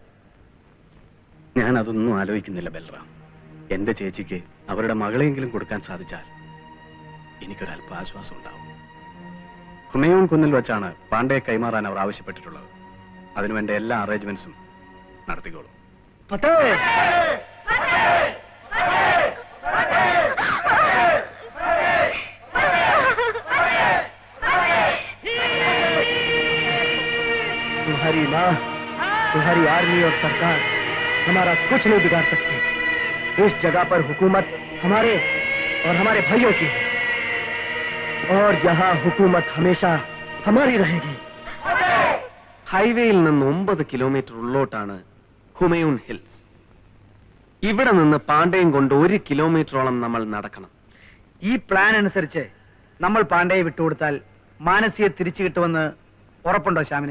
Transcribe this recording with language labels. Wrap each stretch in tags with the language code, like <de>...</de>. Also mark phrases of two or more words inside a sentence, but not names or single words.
<ml>ഞാൻ അതൊന്നും ആലോചിക്കുന്നില്ല ബൽറാം. എന്റെ ചേച്ചിക്ക് അവരുടെ മകളെങ്കിലും കൊടുക്കാൻ സാധിച്ചാൽ എനിക്കൊരല്പ ആശ്വാസം ഉണ്ടാവും. ഹുമയൂൺ കുന്നിൽ വെച്ചാണ് പാണ്ഡയെ കൈമാറാൻ അവർ ആവശ്യപ്പെട്ടിട്ടുള്ളത്. അതിനുവേണ്ട എല്ലാ അറേഞ്ച്മെന്റ്സും നടത്തിക്കോളും.</ml> <hi>तुम्हारी माँ, तुम्हारी आर्मी और सरकार हमारा कुछ नहीं बिगाड़ सकती. इस जगह पर हुकूमत हमारे और हमारे भाइयों की है और यहाँ हुकूमत हमेशा हमारी रहेगी.</hi> <ml>ഹൈവേയിൽ നിന്ന് 9 കിലോമീറ്റർ ഉള്ളോട്ടാണ് ഹുമയൂൺ ഹിൽസ്. ഇവിടെ നിന്ന് പാണ്ഡ്യയും കൊണ്ട് 1 കിലോമീറ്ററോളം നമ്മൾ നടക്കണം. ഈ പ്ലാൻ അനുസരിച്ച് നമ്മൾ പാണ്ഡ്യയെ വിട്ടുകൊടുത്താൽ മാനസിയെ തിരിച്ചു കിട്ടുമെന്ന് ഉറപ്പുണ്ടോ ശ്യാമിന്?</ml>